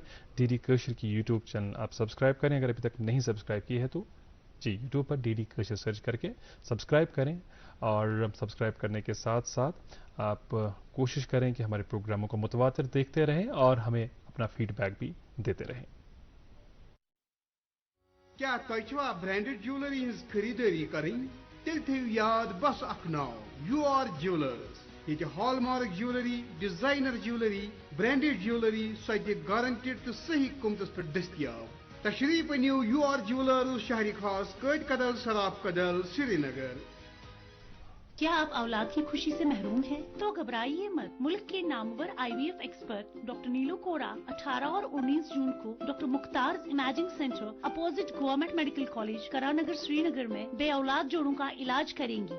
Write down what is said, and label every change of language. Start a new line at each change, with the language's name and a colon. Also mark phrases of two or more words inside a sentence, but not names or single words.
Urdu: ڈی ڈی کوشر کی یوٹیوب چینل آپ سبسکرائب کریں، اگر ابھی تک نہیں سبسکرائب کی ہے تو جی یوٹیوب پر ڈی ڈی کوشر سرچ کر کے سبسکرائب کریں. اور سبسکرائب کرنے کے ساتھ ساتھ آپ کوشش کریں کہ ہمارے پروگراموں کو متواتر دیکھتے رہیں اور ہمیں اپنا فیڈ بیک بھی دیتے رہیں.
Kashmiri: کیا تۄہہِ چھوا
English: branded jewellery
Kashmiri: ہٕنٛز خریدٲری کرٕنۍ؟ تیٚلہِ تھٲیِو یاد بس اکھ ناو، یو آر جیولرز. ییٚتہِ
English: hallmark jewellery, designer jewellery, branded jewellery
Kashmiri: سۄ تہِ گارنٹڈ تہٕ صحیح قۭمتس پٮ۪ٹھ دٔستیاب. تشریف أنِو یو آر جیولرز، شہری خاص قٲد کدل، سراف کدل، سری نگر.
Urdu: کیا آپ اولاد کی خوشی سے محروم ہیں؟ تو گھبرائیے مت. ملک کے نامور
English: IVF expert
Urdu: ڈاکٹر نیلو کوڑا 18 اور 19 جون کو ڈاکٹر مختار امیجنگ سینٹر اپوزٹ گورنمنٹ میڈیکل کالج کرانگر سری نگر میں بے اولاد جوڑوں کا علاج کریں گی.